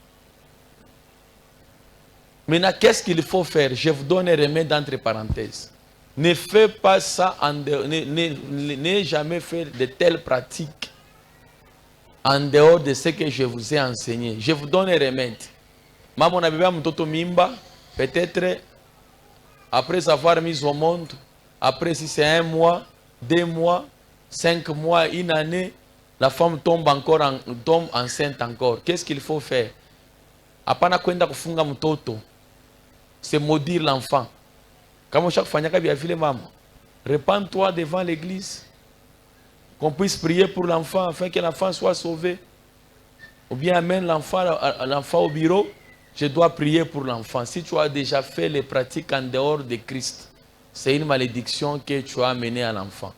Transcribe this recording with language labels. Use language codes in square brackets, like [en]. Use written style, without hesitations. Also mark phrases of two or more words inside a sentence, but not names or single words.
[fr] Maintenant, qu'est-ce qu'il faut faire? Je vous donne un remède entre parenthèses. Ne fais pas ça, ne jamais faire de telles pratiques en dehors de ce que je vous ai enseigné. Je vous donne un remède. Maman a bébé [sw] mtoto mimba, [fr] peut-être après avoir mis au monde, après si c'est 1 mois, 2 mois, 5 mois, 1 année, la femme tombe enceinte encore. Qu'est-ce qu'il faut faire? [sw] Apana kwenda kufunga mtoto, [fr] c'est maudire l'enfant. Comme chaque fois, maman, répands-toi devant l'église. Qu'on puisse prier pour l'enfant afin que l'enfant soit sauvé. Ou bien amène l'enfant au bureau. Je dois prier pour l'enfant. Si tu as déjà fait les pratiques en dehors de Christ, c'est une malédiction que tu as amenée à l'enfant.